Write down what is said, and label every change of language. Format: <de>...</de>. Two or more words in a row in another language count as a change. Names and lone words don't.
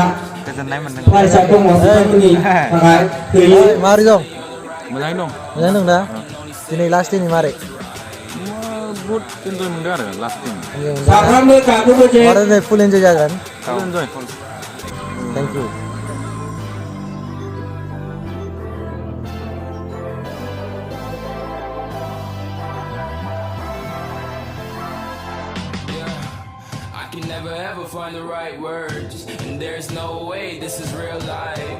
<brx>गोजोननाय मोनदों। फरायसा दङ बिथांमोननि थाखाय फैयो। माबोरै दं? मोजाङै दं। मोजां दं दा? दिनै लास्ट डेनि मारै? बहुत एन्जय मोनदों आरो</brx> <en>last time.</en> <brx>साफ्रोमबो गाखोबो जे</brx> <en>full enjoy</en> <brx>जागोन।</brx> <en>full enjoy. thank you. I can never ever find the right words, and there's no way this is real life.</en>